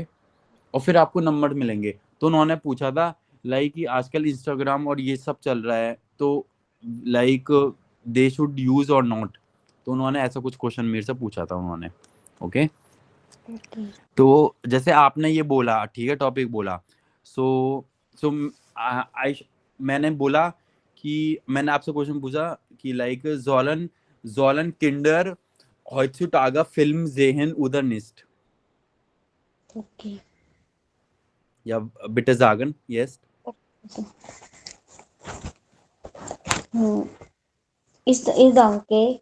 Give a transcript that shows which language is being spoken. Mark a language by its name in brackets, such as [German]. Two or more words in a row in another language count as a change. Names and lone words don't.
[Hindi] और फिर आपको नंबर मिलेंगे। तो उन्होंने पूछा था लाइक कि आजकल इंस्टाग्राम और ये सब चल रहा है, तो लाइक [English] they should use [Hindi] और नॉट। तो उन्होंने ऐसा कुछ क्वेश्चन मेरे से पूछा था उन्होंने। ओके। ओके। तो जैसे आपने ये बोला, ठीक है, टॉपिक बोला। [English] so so I [Hindi] मैंने बोला कि मैंने आपसे क्वेश्चन पूछा कि लाइक [German] Sollen Sollen Kinder heutzutage Film sehen oder nicht? [Hindi] ओके। [German] Ja, bitte sagen. Yes. Ich danke